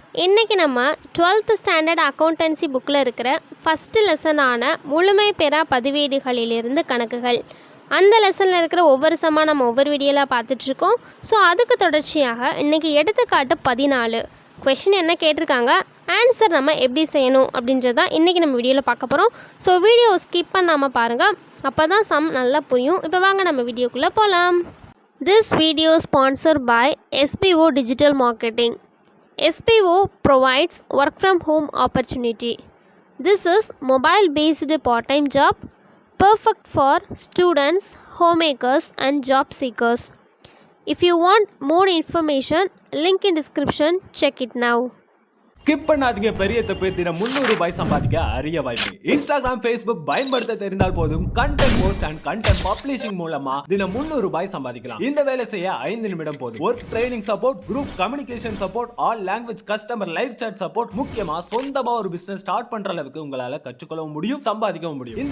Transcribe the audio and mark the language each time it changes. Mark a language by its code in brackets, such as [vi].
[ta] இன்றைக்கி நம்ம 12th standard accountancy புக்கில் இருக்கிற ஃபஸ்ட்டு லெசனான முழுமை பெறா பதிவேடுகளிலிருந்து கணக்குகள், அந்த லெசனில் இருக்கிற ஒவ்வொரு சம்மாக நம்ம ஒவ்வொரு வீடியோவில் பார்த்துட்ருக்கோம். ஸோ அதுக்கு தொடர்ச்சியாக இன்றைக்கி எடுத்துக்காட்டு 14 கொஷின் என்ன கேட்டிருக்காங்க, ஆன்சர் நம்ம எப்படி செய்யணும் அப்படின்றதான் இன்றைக்கி நம்ம வீடியோவில் பார்க்க போகிறோம். ஸோ வீடியோ ஸ்கிப் பண்ணாமல் பாருங்கள், அப்போ தான் சம் நல்லா புரியும். இப்போ வாங்க நம்ம வீடியோக்குள்ளே போகலாம். [en] This video is sponsored by SPO Digital Marketing. SPO provides work from home opportunity. This is mobile based part-time job perfect for students, homemakers and job seekers. If you want more information, link in description, check it now. [ta] Skip பண்ணாதீங்க, பெரிய தப்பு. தினம் 300 ரூபாய் சம்பாதிக்க அரிய வாய்ப்பு. Instagram, Facebook பயன்படுத்த தெரிந்தால் போதும், [en] content post and content publishing [ta] மூலமா தினம் 300 ரூபாய் சம்பாதிக்கலாம். இந்த வேலை செய்ய 5 நிமிடம் போதும். [en] work training support, group communication support, all language customer live chat support, [ta] முக்கியமா சொந்தமா ஒரு பிசினஸ் ஸ்டார்ட் பண்ற அளவுக்கு உங்களால கற்றுக்கொள்ளவும் முடியும், சம்பாதிக்கவும் முடியும்.